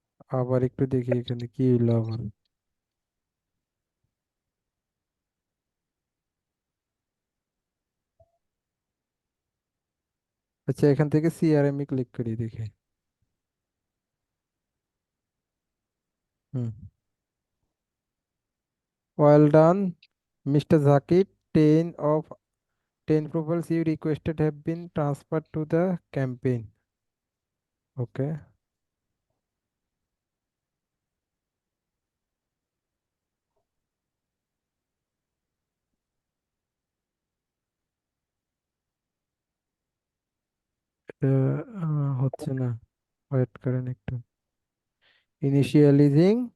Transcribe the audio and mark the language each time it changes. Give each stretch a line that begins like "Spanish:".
Bangla: আবার একটু দেখি এখানে কি হলো আবার। আচ্ছা, এখান থেকে সিআরএম এ ক্লিক করি দেখি।
English: Hmm, well done mister Zakir, 10 profiles you requested have been transferred to the campaign.
Bangla: ওকে, এটা হচ্ছে না, ওয়েট করেন একটু, ইনিশিয়ালাইজিং।